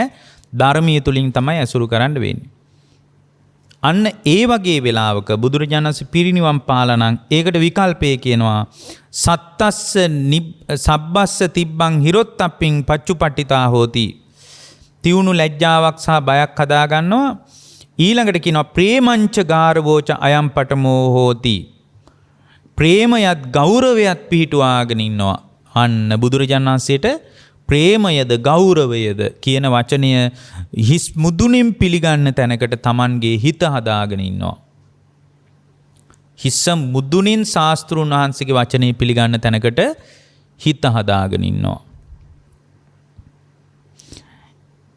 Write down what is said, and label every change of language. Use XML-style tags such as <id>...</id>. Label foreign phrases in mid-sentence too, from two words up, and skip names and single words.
<si>ධර්මීය තුලින් තමයි ඇසුරු කරන්න වෙන්නේ. අන්න ඒ වගේ වෙලාවක බුදුරජාණන් වහන්සේ පිරිනිවන් පාලා නම් ඒකට විකල්පය කියනවා</si> <pi>සත්තස්ස සබ්බස්ස තිබ්බං හිරොත්තප්පින් පච්චුපට්ඨිතා හෝති.</pi> <si>තියුණු ලැජ්ජාවක් සහ බයක් හදා ගන්නවා. ඊළඟට කියනවා</si> <pi>ප්‍රේමංච ගාරවෝච අයම් පඨමෝ හෝති.</pi> <si>ප්‍රේමයත් ගෞරවයත් පිහිටුවාගෙන ඉන්නවා. අන්න බුදුරජාණන් වහන්සේට ප්‍රේමයද ගෞරවයද කියන වචනය හිස් මුදුනින් පිළිගන්න තැනකට Tamanගේ හිත හදාගෙන ඉන්නවා. හිස්ස මුදුනින් ශාස්ත්‍රූන් වහන්සේගේ වචනේ පිළිගන්න තැනකට හිත හදාගෙන ඉන්නවා.</si>